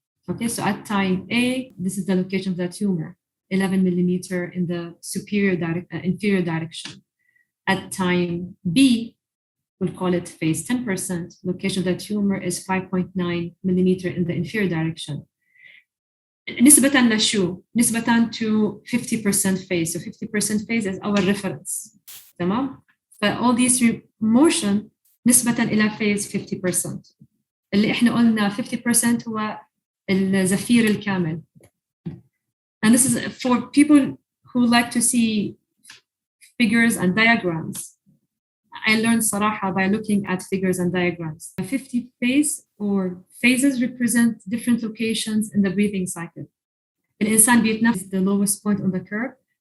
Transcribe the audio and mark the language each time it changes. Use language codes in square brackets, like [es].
[en] Okay, so at time A, this is the location of the tumor, 11 millimeter in the inferior direction. At time B, we'll call it phase 10%, location of the tumor is 5.9 millimeter in the inferior direction. [ar] نسبة لشو؟ نسبة [en] to 50% phase. So 50% phase is our reference. [ar] تمام؟ [en] But all these motion [ar] نسبة إلى [en] phase 50%. [ar] اللي إحنا قلنا 50% هو الزفير الكامل. [en] And this is for people who like to see figures and diagrams. I learned صراحة by looking at figures and diagrams. 50 phase or phases represent different locations in the breathing cycle. [ar] الإنسان بيتنفس [en] the lowest point on the curve.